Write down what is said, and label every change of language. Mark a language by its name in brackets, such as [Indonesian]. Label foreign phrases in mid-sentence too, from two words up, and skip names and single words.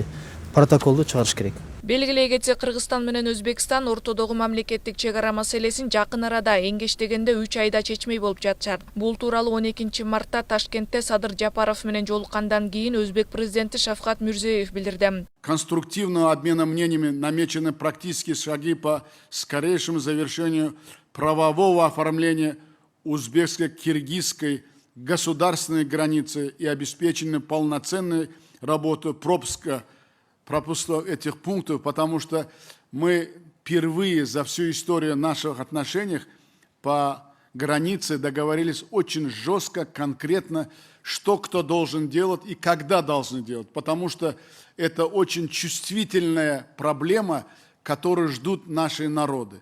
[Kyrgyz] Протоколду чыгарыш керек. Белгилей кетсек, Кыргызстан менен Өзбекстан ортодогу мамлекеттик чек ара маселесин жакын арада эңгештегенде 3 айда чечмей болуп жатышат. Бул тууралуу 12 мартта Ташкентте Садыр Жапаров менен жолуккандан кийин Өзбек президенти Шавкат Мирзиёев билдирди. [Russian] Конструктивного обмена мнениями намечены практические шаги по скорейшему завершению правового оформления узбекско-киргизской государственной границы и обеспечению полноценной работы пропуска этих пунктов, потому что мы впервые за всю историю наших отношений по границе договорились очень жестко, конкретно, что кто должен делать и когда должен делать, потому что это очень чувствительная проблема, которую ждут наши народы.